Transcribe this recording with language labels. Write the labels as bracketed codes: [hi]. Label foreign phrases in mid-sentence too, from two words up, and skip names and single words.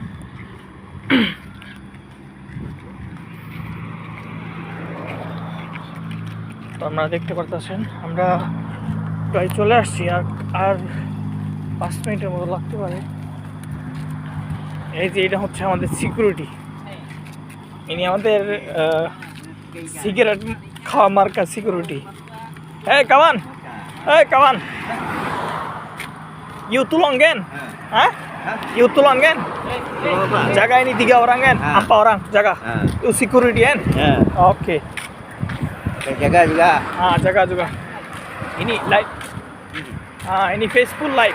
[bn] তো আপনারা দেখতে পারতেছেন আমরা প্রায় চলে আসছি, আর 5 মিনিটের মতো লাগতে পারে। এই যে এটা হচ্ছে আমাদের সিকিউরিটি, ইনি আমাদের সিগারেট খাওয়া মার্কা সিকিউরিটি। এই কামান, এই কামান, [ms] you tulung kan? Hah? You tulung kan? Jaga ini 3 orang kan? 4 orang jaga. You security kan? Oke. Jaga juga. Jaga juga. Ini live. Ini Facebook live.